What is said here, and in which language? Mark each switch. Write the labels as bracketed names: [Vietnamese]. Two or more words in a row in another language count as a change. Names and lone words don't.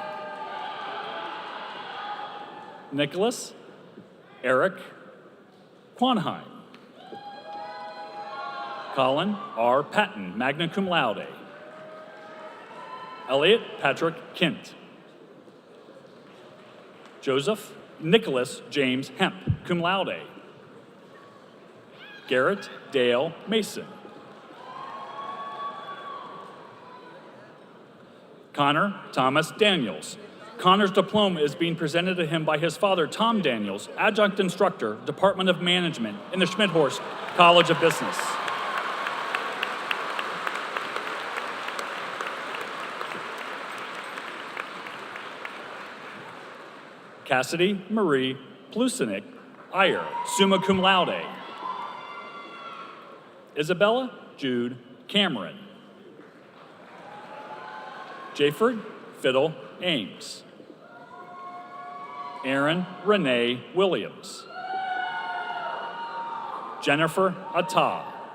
[English] Nicholas Eric Quanheim. Colin R. Patton, [Latin] magna cum laude. [English] Elliot Patrick Kent. Joseph Nicholas James Hemp, [Latin] cum laude. [English] Garrett Dale Mason. Connor Thomas Daniels. Connor's diploma is being presented to him by his father, Tom Daniels, adjunct instructor, Department of Management in the Schmidhorst College of Business. Cassidy Marie Plusinik Iyer, [Latin] summa cum laude. [English] Isabella Jude Cameron. Jayford Fiddle Ames. Aaron Renee Williams. Jennifer Atta.